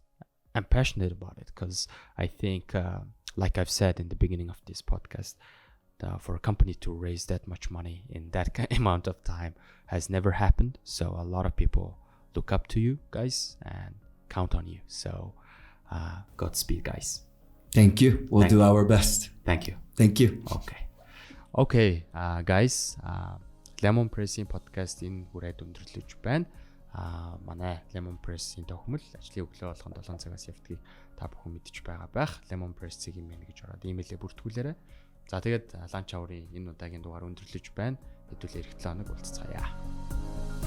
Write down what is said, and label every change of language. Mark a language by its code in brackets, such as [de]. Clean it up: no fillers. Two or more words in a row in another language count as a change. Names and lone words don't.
[en] I'm passionate about it because I think, like I've said in the beginning of this podcast, for a company to raise that much money in that amount of time has never happened. So a lot of people look up to you guys and count on you. So Godspeed, guys. Thank you. We'll do our best. Thank you. Okay, guys. [mn] Lemon Press-ийн подкастын хүрээд өндөрлөж байна. Манай Lemon Press-ийн тохимол ажлын өглөө болгон 7 цагаас явдгийг та бүхэн мэдж байгаа байх. Lemon Press-ийг имэйл гэж ороод имэйлээ бүртгүүлээрэй. За тэгээд ланч аврын энэ удаагийн дугаар өндөрлөж байна. Хэдүүлээ ирэх 7 хоног уулзцаая.